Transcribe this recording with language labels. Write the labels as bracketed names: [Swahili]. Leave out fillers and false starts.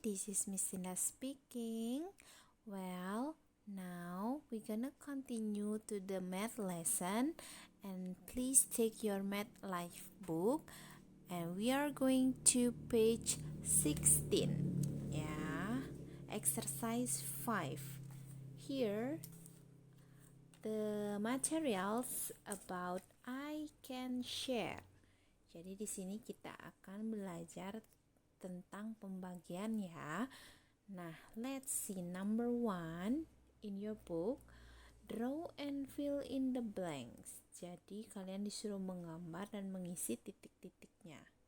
[English] This is Miss Cinda speaking. Well, now we're gonna continue to the math lesson, and please take your math life book, and we are going to page 16. Yeah, exercise 5. Here the materials about I can share. [Indonesian] Jadi di sini kita akan belajar tentang pembagian ya. [English] Nah, let's see number 1 in your book. Draw and fill in the blanks. [Indonesian] Jadi kalian disuruh menggambar dan mengisi titik-titiknya.